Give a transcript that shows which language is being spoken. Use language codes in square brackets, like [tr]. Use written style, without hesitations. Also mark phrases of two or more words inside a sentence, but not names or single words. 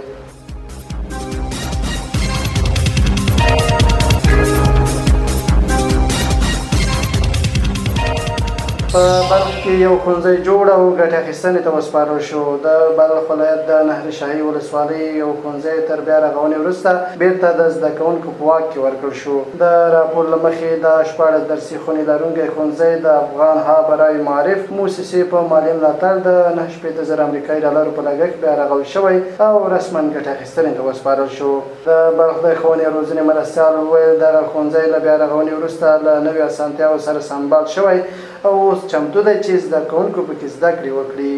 [ps] په بلخ کې یو ښوونځی جوړ او ګټې اخیستنې ته وسپارل شو. د بلخ ولایت د نهر شاهي ولسوالۍ یو ښوونځی تر بیا رغونې وروسته بیرته د زده کوونکو په واک کې ورکړل شو. د راپور له مخې د 14 درسي خونې لرونکی ښوونځی د افغان ها برای معارف موسسې په مالي ملاتړ د 9,000 امریکایي ډالرو په لګښت بیا رغول شوی او رسما ګټې اخیستنې ته وسپارل شو. د بلخ د ښوونې او روزنې مرستیال وویل دغه ښوونځی له بیا رغونې وروسته له نوې اسانتیاوو سره سمبال شوی او اوس چمتو دی چې زده کوونکو پکې زده کړې وکړي.